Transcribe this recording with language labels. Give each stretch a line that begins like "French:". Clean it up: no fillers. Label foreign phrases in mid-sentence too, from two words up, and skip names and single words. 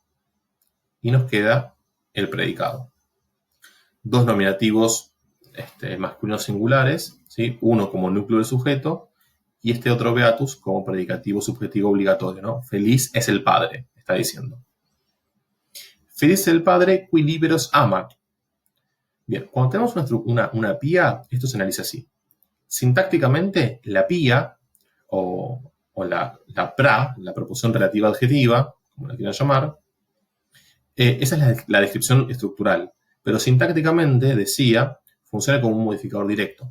Spanish: Y nos queda el predicado. Dos nominativos masculinos singulares, ¿sí? Uno como núcleo del sujeto y este otro beatus como predicativo subjetivo obligatorio, ¿no? Feliz es el padre, está diciendo. Feliz es el padre
Latin: qui liberos amat.
Spanish: Bien, cuando tenemos una pía, esto se analiza así. Sintácticamente, la pía o la pra, la proposición relativa adjetiva, como la quieran llamar, esa es la descripción estructural. Pero sintácticamente, decía, funciona como un modificador directo.